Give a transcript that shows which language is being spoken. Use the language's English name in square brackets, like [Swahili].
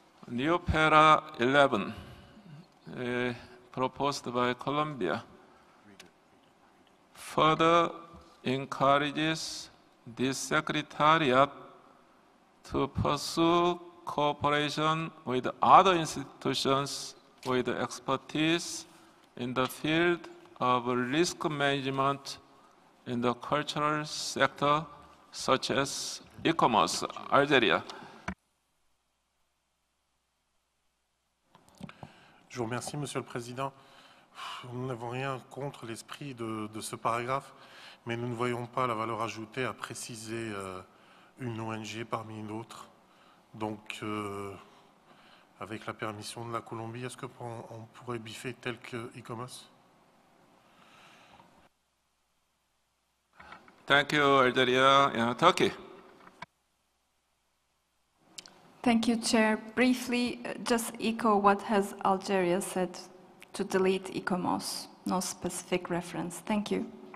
[English] New para 11 proposed by Colombia further encourages this Secretariat to pursue cooperation with other institutions with expertise in the field of risk management in the cultural sector, such as e-commerce, Algeria. [French] Je vous remercie, Monsieur le Président. Nous n'avons rien contre l'esprit de ce paragraphe, mais nous ne voyons pas la valeur ajoutée à préciser une ONG parmi d'autres. Donc, avec la permission de la Colombie, est-ce qu'on pourrait biffer tel que e-commerce? [English] Thank you, Algeria and Turkey. Thank you, Chair. Briefly, just echo what has Algeria said to delete e-commerce. No specific reference. Thank you.